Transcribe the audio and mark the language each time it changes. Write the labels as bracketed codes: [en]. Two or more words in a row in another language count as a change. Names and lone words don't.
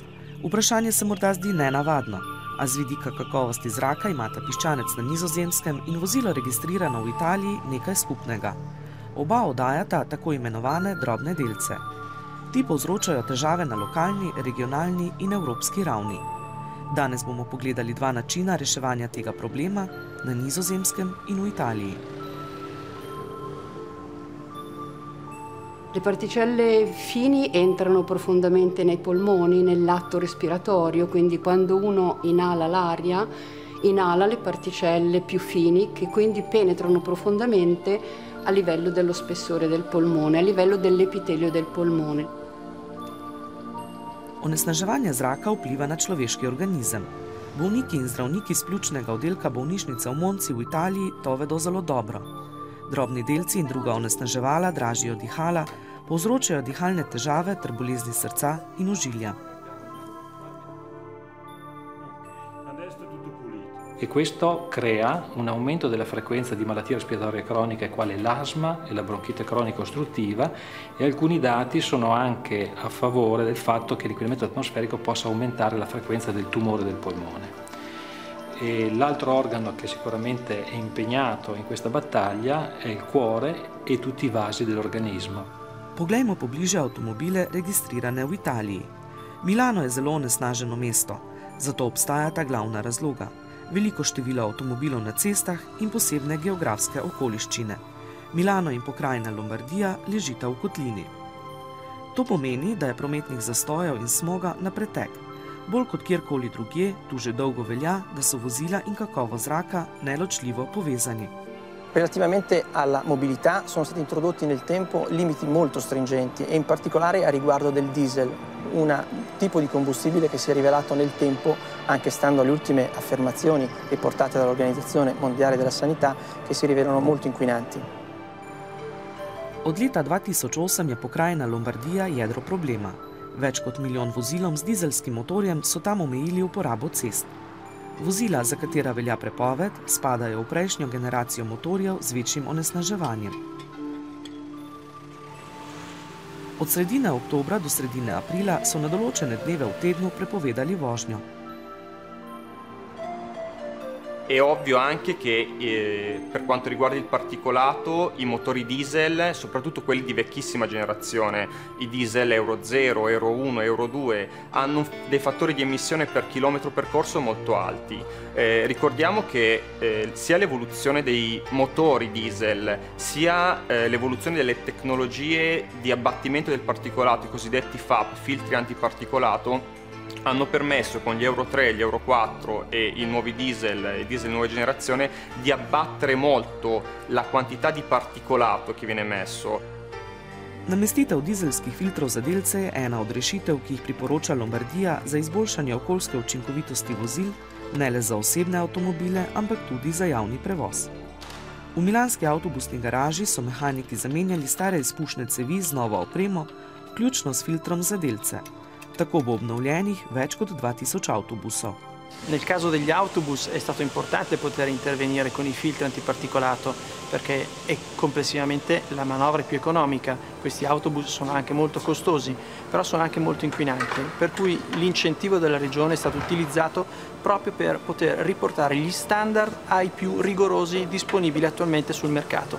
[sl] Vprašanje se morda zdi nenavadno, a z vidika kakovosti zraka imata piščanec na Nizozemskem in vozilo registrirano v Italiji nekaj skupnega. Oba oddajata tako imenovane drobne delce. Ti povzročajo težave na lokalni, regionalni in evropski ravni. Danes bomo pogledali dva načina reševanja tega problema na Nizozemskem in v Italiji. [it] Le particelle fini entrano profondamente nei polmoni, nell'atto respiratorio, quindi quando uno inala l'aria, inala le particelle più fini che quindi penetrano profondamente a livello dello spessore del polmone, a livello dell'epitelio del polmone. [sl] Onesnaževanje zraka vpliva na človeški organizem. Bolniki in zdravniki iz pljučnega oddelka bolnišnice v Monci v Italiji to vedo zelo dobro. Drobni delci in druga onesnaževala dražijo dihala, povzročajo dihalne težave ter bolezni srca in ožilja. [it] E questo crea un aumento della frequenza di malattie respiratorie croniche quale l'asma e la bronchite cronica ostruttiva e alcuni dati sono anche a favore del fatto che l'inquinamento atmosferico possa aumentare la frequenza del tumore del polmone. L'altro organo che sicuramente è impegnato in questa battaglia è il cuore e tutti i vasi dell'organismo. [sl] Poglejmo pobliže avtomobile registrirane v Italiji. Milano je zelo onesnaženo mesto, zato obstajata glavna razloga. Veliko število avtomobilov na cestah in posebne geografske okoliščine. Milano in pokrajina Lombardija ležita v kotlini. To pomeni, da je prometnih zastojev in smoga na pretek. Bolj kot kjerkoli drugje, tu že dolgo velja, da so vozila in kakovost zraka neločljivo povezani. [it] Relativamente alla mobilità sono stati introdotti nel tempo limiti molto stringenti e in particolare a riguardo del diesel, un tipo di combustibile che si è rivelato nel tempo, anche stando alle ultime affermazioni riportate dall'Organizzazione Mondiale della Sanità, che si rivelano molto inquinanti. [sl] Od leta 2008 je pokrajina Lombardija jedro problema. Več kot milijon vozilom z dizelskim motorjem so tam omejili uporabo cest. Vozila, za katera velja prepoved, spadajo v prejšnjo generacijo motorjev z večjim onesnaževanjem. Od sredine oktobra do sredine aprila so na določene dneve v tednu prepovedali vožnjo. [it] È ovvio anche che per quanto riguarda il particolato i motori diesel, soprattutto quelli di vecchissima generazione, i diesel Euro 0, Euro 1, Euro 2, hanno dei fattori di emissione per chilometro percorso molto alti. Ricordiamo che sia l'evoluzione dei motori diesel, sia l'evoluzione delle tecnologie di abbattimento del particolato, i cosiddetti FAP, filtri antiparticolato, hanno permesso con gli Euro 3, gli Euro 4 e i nuovi diesel, i diesel nuova generazione, di abbattere molto la quantità di particolato che viene emesso. [sl] Namestitev dizelskih filtrov za delce je ena od rešitev, ki jih priporoča Lombardija za izboljšanje okoljske učinkovitosti vozil, ne le za osebne avtomobile, ampak tudi za javni prevoz. V milanski avtobusni garaži so mehaniki zamenjali stare izpušne cevi z novo opremo, vključno s filtrom za delce. Tako bo obnovljenih več kot 2000 avtobusov. [it] Nel caso degli autobus è stato importante poter intervenire con i filtri antiparticolato perché è complessivamente la manovra più economica. Questi autobus sono anche molto costosi, però sono anche molto inquinanti, per cui l'incentivo della regione è stato utilizzato proprio per poter riportare gli standard ai più rigorosi disponibili attualmente sul mercato.